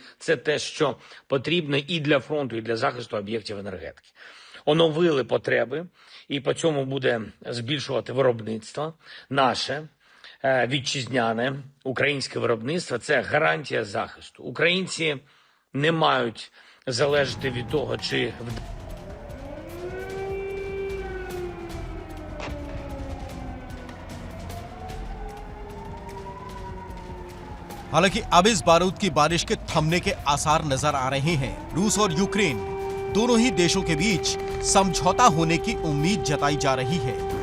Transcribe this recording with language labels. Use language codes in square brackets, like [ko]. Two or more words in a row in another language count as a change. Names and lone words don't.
[uk] Це те, що потрібно і для фронту, і для захисту об'єктів енергетики. Оновили потреби, і по цьому буде збільшувати виробництво наше вітчизняне українське виробництво. Це гарантія захисту. Українці не мають залежати від того, чи [hi] हालांकि अब इस बारूद की बारिश के थमने के आसार नजर आ रहे हैं। रूस और यूक्रेन दोनों ही देशों के बीच समझौता होने की उम्मीद जताई जा रही है।